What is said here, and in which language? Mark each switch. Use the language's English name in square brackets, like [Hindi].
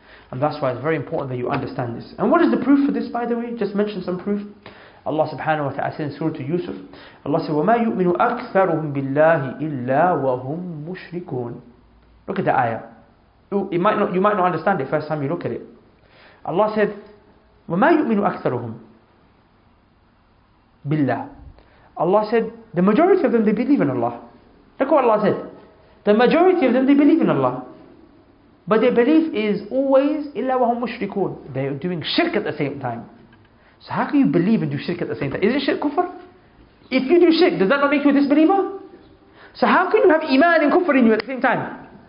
[English] And that's why it's very important that you understand this. And what is the proof for this, by the way? Just mention some proof. Allah subhanahu wa ta'ala said in Surah Yusuf, Allah said, [Arabic] وَمَا يُؤْمِنُ أَكْثَرُهُمْ بِاللَّهِ إِلَّا وَهُمْ مُشْرِكُونَ. [English] Look at the ayah. You might not understand it first time you look at it. Allah said, [Arabic] وَمَا يُؤْمِنُ أَكْثَرُهُمْ بِاللَّهِ. [English] Allah said, the majority of them, they believe in Allah. Look what Allah said. The majority of them, they believe in Allah. But their belief is always [Arabic] إِلَّا وَهُمْ مُشْرِكُونَ. [English] They're doing shirk at the same time. So how can you believe and do shirk at the same time? Is it shirk kufr? If you do shirk, does that not make you a disbeliever? So how can you have iman and kufr in you at the same time?